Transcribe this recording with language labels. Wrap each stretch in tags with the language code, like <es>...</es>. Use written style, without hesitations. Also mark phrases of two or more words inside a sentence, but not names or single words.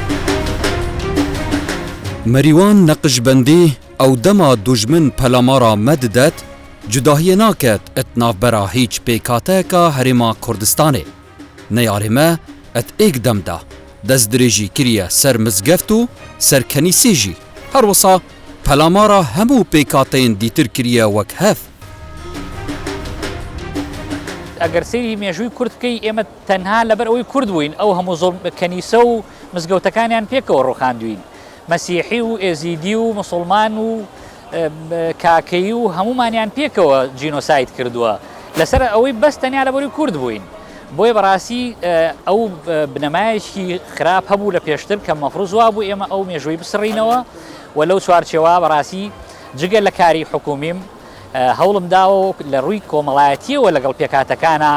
<ku>Merîwan neqişbendî ew dema dûjmin pelamara me didet, cudahiyê naket et navbera hîç pêkhateyeka Herêma Kurdistanê. Neyarê me et êk dem da destdirêjî kiriye ser mizgeft û ser kenîsê jî. Her wisa pelamara hemû pêkhateyên dîtir kiriye wek hev.</ku> <ckb>ئەگەر سەیری مێژووی کورد بکەی ئێمە تەنها لەبەر ئەوەی کورد بووین ئەو هەموو زۆڵ کەنیسە و مزگەوتەکانیان پێکەوە ڕوخاندوین مەسیحی و ئێزیدی و مسڵمان و کاکەی و هەمومانیان پێکەوە جینۆساید کردووە لەسەر ئەوەی بەس تەنیا لەبەری کورد بووین بۆیە بەڕاستی ئەو بنەمایەکی خراپ هەبوو لە پێشتر کە مەفروض وا بوو ئێمە ئەو مێژووی بسڕینەوە و لەو چوارچێوە بەڕاستی جگەل لە کاری حکومیم هەوڵم داوە لە ڕووی کۆمەڵایەتیەوە لەگەڵ پێکاتەکانە</ckb>